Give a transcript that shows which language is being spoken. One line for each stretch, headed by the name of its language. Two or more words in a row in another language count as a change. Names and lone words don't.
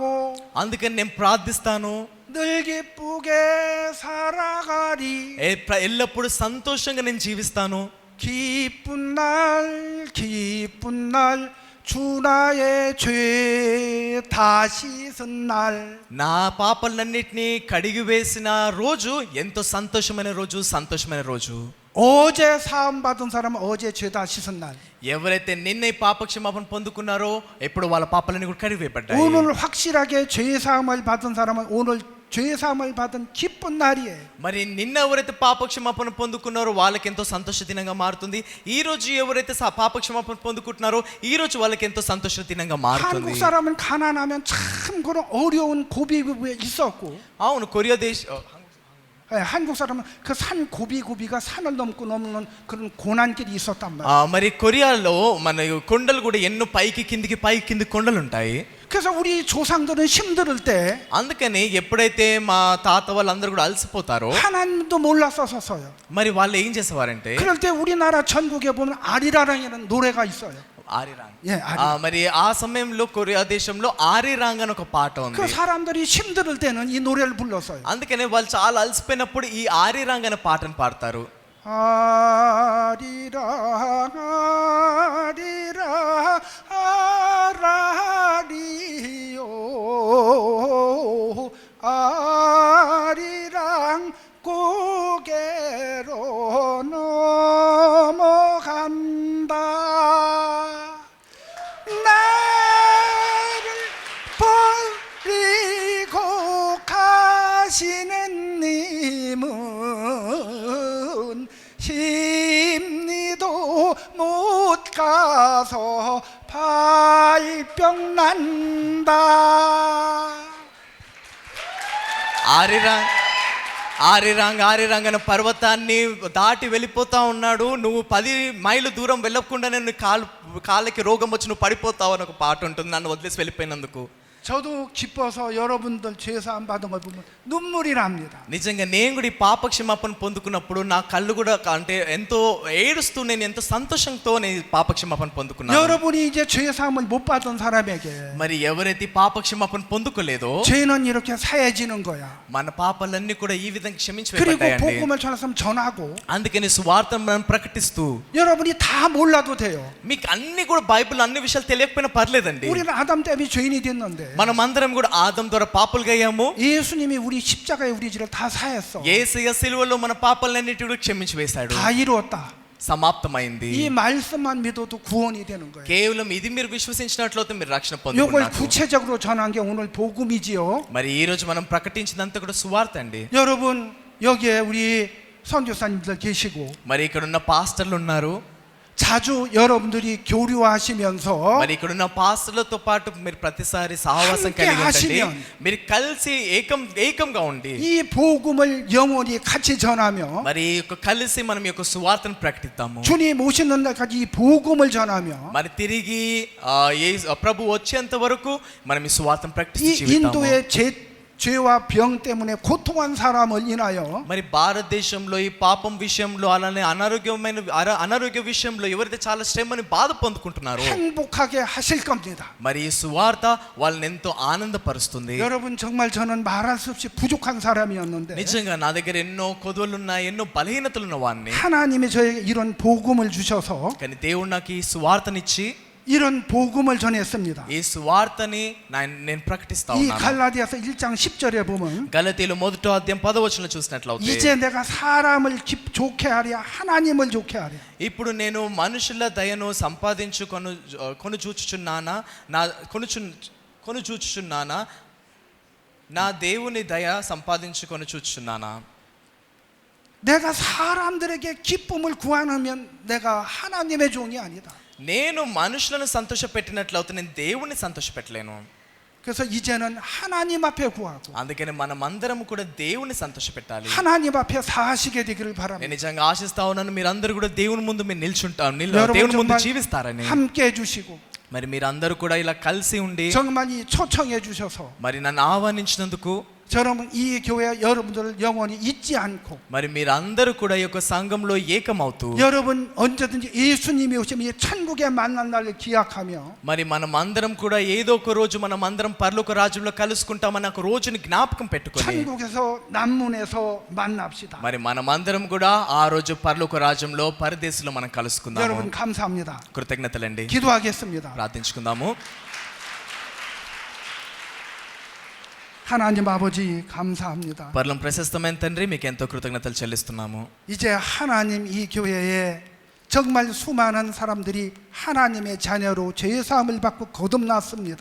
Telugu: అందుకని నేను ప్రార్థిస్తాను.
Korean: 늘 기쁘게 살아가리.
Telugu: ఎల్లప్పుడూ సంతోషంగా నేను జీవిస్తాను.
Korean: 기쁜 날 기쁜 날 주 나의 죄 다 씻은 날
Telugu: నా పాపలన్నిటినీ కడిగి వేసిన రోజు ఎంతో సంతోషమైన రోజు.
Korean: 어제 사함 받은 사람은 어제 죄 다 씻은 날
Telugu: ఎవరైతే నిన్న ఈ పాప క్షమాపణ పొందుకున్నారో ఎప్పుడు వాళ్ళ పాపాలన్నీ కూడా కడిగివేయబడ్డాయి.
Korean: 오늘 확실하게 죄 사함을 받은 사람은 오늘 죄 사함을 받은 기쁜 날이에요.
Telugu: మరి నిన్న ఎవరైతే పాప క్షమాపణ పొందుకున్నారో వాళ్ళకి ఎంతో సంతోష దినంగా మారుతుంది. ఈ రోజు ఎవరైతే పాప క్షమాపణ పొందుకుంటున్నారో ఈ రోజు వాళ్ళకి ఎంతో సంతోష దినంగా మారుతుంది.
Korean: 한국 사람은 가난하면 참 그런 어려운 고비고비에 있었고
Telugu: అవును కొరియా దేశ
Korean: 한국 사람은 그 산 고비고비가 산을 넘고 넘는 그런 고난길이 있었단 말이에요.
Telugu: మరి కొరియాలో మన కొండలు కూడా ఎన్నో పైకి కిందికి కొండలు ఉంటాయి.
Korean: 그래서 우리 조상들은 힘들 때
Telugu: అందుకని ఎప్పుడైతే మా తాత వాళ్ళందరూ కూడా అలసిపోతారో
Korean: 하나님도 몰랐었어요.
Telugu: మరి వాళ్ళు ఏం చేసేవారంటే
Korean: 그럴 때 우리나라 전국에 보면 아리라랑이라는 노래가 있어요. ఆరిరాంగ్. 예, 아리.
Telugu: మరి ఆ సమయంలో కొరియా దేశంలో ఆరిరాంగ్ అని ఒక పాట ఉంది.
Korean: 그 사람들이 힘들 때는 이 노래를 불렀어요.
Telugu: అందుకనే వాళ్ళు చాలా అలసిపోయినప్పుడు ఈ ఆరిరాంగ్ అనే పాటను పాడతారు.
Korean: 아리랑 아리랑 아라리요 아리랑 고개로 넘어간다 나를 버리고 가시는 님은 심리도 못 가서 발병 난다.
Telugu: ఆరిరాంగ్ అనే పర్వతాన్ని దాటి వెళ్ళిపోతా ఉన్నాడు. నువ్వు 10 మైళ్ళు దూరం వెళ్ళకుండానే కాళ్ళకి రోగం వచ్చి నువ్వు పడిపోతావు అని ఒక పాట ఉంటుంది. నన్ను వదిలేసి వెళ్ళిపోయినందుకు
Korean: 저도 기뻐서 여러분들 죄사함 받은 걸 보면 눈물이 납니다.
Telugu: నిజంగా నేను కూడా ఈ పాప క్షమాపణ పొందుకున్నప్పుడు నా కళ్ళు కూడా అంటే ఎంతో ఏడుస్తూ నేను ఎంతో సంతోషంతో నేను పాప క్షమాపణ పొందుకున్నాను.
Korean: 여러분이 이제 죄사함을 못 받은 사람에게
Telugu: మరి ఎవరైతే పాప క్షమాపణ పొందుకోలేదో
Korean: 죄는 이렇게 사해지는 거야.
Telugu: మన పాపాలన్నీ కూడా ఈ విధంగా
Korean: 그리고
Telugu: క్షమించబడ్డాయండి.
Korean: 복음을 전하면 전하고
Telugu: అందుకని సువార్తను మనం ప్రకటిస్తూ
Korean: 여러분이 다 몰라도 돼요.
Telugu: మీకు అన్ని కూడా బైబిల్ అన్ని విషయాలు తెలియకపోయినా పర్లేదండి.
Korean: 우리는 아담 때문에 죄인이 됐는데
Telugu: మనం అందరం కూడా ఆదం ద్వారా పాపులుగా అయ్యాము.
Korean: 예수님이 우리 십자가에 우리 죄를 다 사했어.
Telugu: యేసయ్య సిలువలో మన పాపాలన్నిటిని కూడా క్షమించి వేశాడు.
Korean: 다 이루었다.
Telugu: సమాప్తమైంది.
Korean: 이 말씀만 믿어도 구원이 되는 거예요.
Telugu: కేవలం ఇది మీరు విశ్వసించినట్లయితే మీరు రక్షణ
Korean: 이걸
Telugu: పొందుకున్నారు.
Korean: 구체적으로 전한 게 오늘 복음이지요.
Telugu: మరి ఈ రోజు మనం ప్రకటించినంత కూడా సువార్త అండి.
Korean: 여러분 여기에 우리 선교사님들 계시고
Telugu: మరి ఇక్కడ ఉన్న పాస్టర్లు ఉన్నారు.
Korean: 자주 여러분들이 교류하시면서
Telugu: మరి ఇక్కడ ఉన్న పాస్టర్లతో పాటు మీరు ప్రతిసారి సహవాసం
Korean: 함께
Telugu: కలిగి ఉండండి.
Korean: 하시면
Telugu: మీరు కలిసి ఏకంగా ఉండి
Korean: 이 복음을 영원히 같이 전하며
Telugu: మరి కలిసి మనం ఈ యొక్క సువార్తను ప్రకటిద్దాము.
Korean: 주님 오시는 날까지 이 복음을 전하며
Telugu: మరి తిరిగి ప్రభు వచ్చేంత వరకు మనం ఈ సువార్తను ప్రకటించి
Korean: 이
Telugu: జీవిద్దాము.
Korean: 인도의 죄와 병 때문에 고통한 사람을 인하여
Telugu: మరి భారతదేశంలో ఈ పాపం విషయంలో అలానే అనారోగ్య విషయంలో ఎవరైతే చాలా శ్రమని బాధ పొందుకుంటున్నారో
Korean: 행복하게 하실 겁니다.
Telugu: మరి ఈ సువార్త వాళ్ళని ఎంతో ఆనందపరుస్తుంది.
Korean: 여러분 정말 저는 말할 수 없이 부족한 사람이었는데
Telugu: నిజంగా నా దగ్గర ఎన్నో కొదువలు ఉన్నాయి, ఎన్నో బలహీనతలు ఉన్న వాడిని.
Korean: 하나님이 저에게 이런 복음을 주셔서
Telugu: కానీ దేవుడు నాకు ఈ సువార్తనిచ్చి
Korean: 이런 복음을 전했습니다.
Telugu: ఈ సువార్తని నేను ప్రకటిస్తా
Korean: 이
Telugu: ఉన్నాను.
Korean: 갈라디아서 1장 10절에 보면
Telugu: గలతీయులు 1:10 చూసినట్లయితే
Korean: 이제 내가 사람을 좋게 하랴 하나님을 좋게 하랴
Telugu: ఇప్పుడు నేను మనుషుల దయను కొనుచూచుచున్నానా నా దేవుని దయ సంపాదించుకొని చూచుచున్నానా.
Korean: 내가 사람들에게 기쁨을 구하면 내가 하나님의 종이 아니다.
Telugu: నేను మనుషులను సంతోషపెట్టినట్లయితే నేను దేవుణ్ణి సంతోషపెట్టలేను.
Korean: 그래서 이제는 하나님 앞에 구하고
Telugu: అందుకని మనం అందరం కూడా దేవుణ్ణి సంతోషపెట్టాలి.
Korean: 하나님 앞에 사시게 되기를 바랍니다.
Telugu: నేను నిజంగా ఆశిస్తా ఉన్నాను మీరందరూ కూడా దేవుని ముందు మీరు నిల్చుంటారు,
Korean: 여러분
Telugu: దేవుని ముందు
Korean: 정말
Telugu: జీవిస్తారని.
Korean: 함께 해주시고
Telugu: మరి మీరందరూ కూడా ఇలా కలిసి ఉండి
Korean: 정말 이 초청해 주셔서
Telugu: మరి నన్ను ఆహ్వానించినందుకు
Korean: 저는 이 교회 여러분들을 영원히 잊지 않고
Telugu: మరి మీరందరూ కూడా ఈ యొక్క సంఘంలో ఏకమవుతూ
Korean: 여러분 언제든지 예수님이 오시면 이 천국에 만난 날을 기약하며
Telugu: మరి మనం అందరం కూడా ఏదో ఒక రోజు మనం అందరం పరలోక రాజ్యంలో కలుసుకుంటామన్న ఒక రోజుని జ్ఞాపకం పెట్టుకొని
Korean: 천국에서 남문에서 만납시다.
Telugu: మరి మనం అందరం కూడా ఆ రోజు పరలోక రాజ్యంలో పరదేశంలో మనం కలుసుకుందాము.
Korean: 여러분 감사합니다.
Telugu: కృతజ్ఞతలండి.
Korean: 기도하겠습니다.
Telugu: ప్రార్థించుకుందాము.
Korean: 하나님 아버지 감사합니다.
Telugu: పరలోకం ప్రశస్తమైన తండ్రి మీకు ఎంతో కృతజ్ఞతలు చెల్లిస్తున్నాము.
Korean: 이제 하나님 이 교회에 정말 수많은 사람들이 하나님의 자녀로 죄 사함을 받고 거듭났습니다.